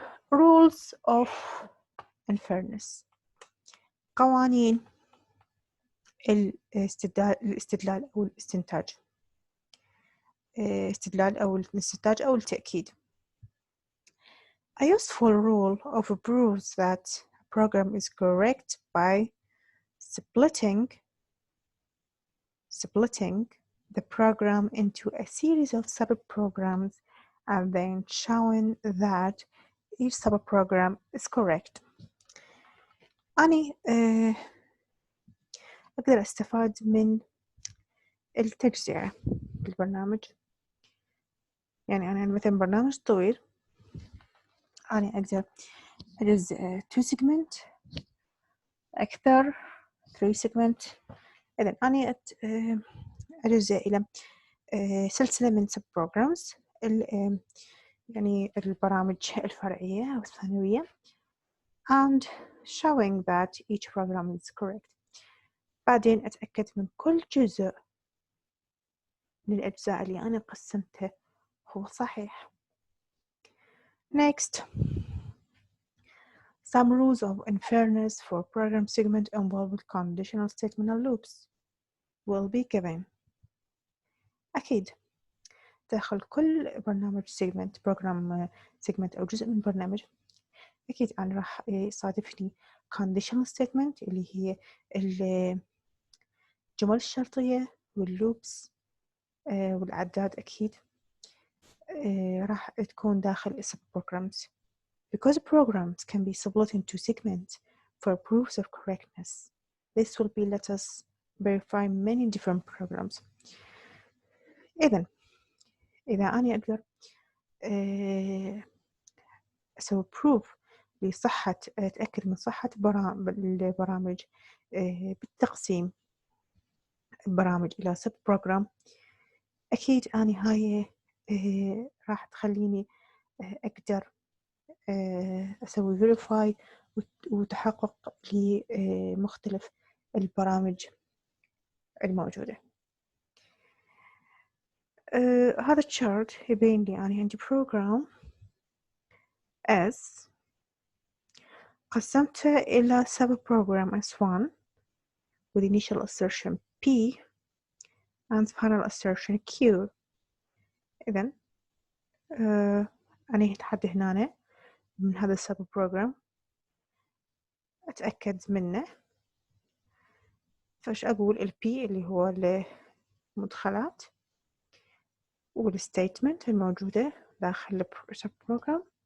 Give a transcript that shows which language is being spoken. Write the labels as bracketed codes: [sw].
[en] rules of inference. [ar] قوانين الاستدلال أو الاستنتاج. استدلال أو الاستنتاج أو التأكيد. [en] A useful rule of proves that a program is correct by splitting the program into a series of sub-programs and then showing that each sub-program is correct. [ar] أنا أقدر أستفاد من التجزئة في البرنامج. يعني أنا مثلا برنامج طويل، أنا أقدر أجزئ 2 segment أكثر 3 segment. إذن أنا أجزئ إلى سلسلة من sub programs يعني البرامج الفرعية أو الثانوية [en] and showing that each program is correct. [ar] بعدين أتأكد من كل جزء من الأجزاء اللي أنا قسمته هو صحيح. [en] Next, some rules of inference for program segment involved with conditional statement and loops will be given. [ar] أكيد داخل كل برنامج program segment أو جزء من برنامج أكيد أنا راح يصادفني conditional statement اللي هي الجمل الشرطية واللوبس والعداد أكيد راح تكون داخل sub-programs. [en] Because programs can be split into segments for proofs of correctness, this will be let us verify many different programs. [ar] إذا أنا أقدر أسوي proof لصحة أتأكد من صحة البرامج بالتقسيم البرامج إلى sub program. أكيد أنا هاي راح تخليني أقدر أسوي verify وتحقق لمختلف البرامج الموجودة. هذا الشارت يبين لي أنا عندي program S قسمته إلى sub program S1 [en] with initial assertion P and final assertion Q. [ar] إذن أنا لحد هنا من هذا السب بروجرام أتأكد منه. فاش أقول ال P اللي هو المدخلات والستيتمنت الموجودة داخل السب بروجرام.